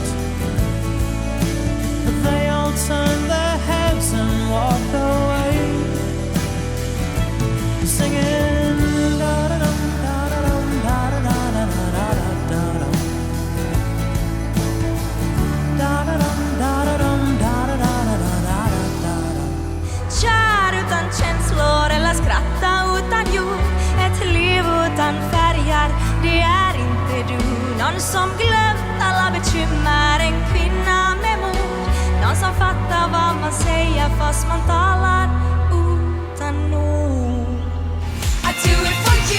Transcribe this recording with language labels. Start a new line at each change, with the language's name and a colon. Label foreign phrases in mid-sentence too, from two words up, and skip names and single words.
English: They all turned their heads and walked away, singing da-da-dum, da-da-dum, da-da-da-da-da-da-da-da-dum. Da-da-dum, da-da-dum, da-da-da-da-da-da-da-da.
Swedish: Kär utan känslor eller skratta utan ljud. Ett liv utan färger, det är inte du. Någon som glömt alla bekymmer, en kvinna med mod. Någon som fattar vad man säger fast man talar utan ord.
English: I do it for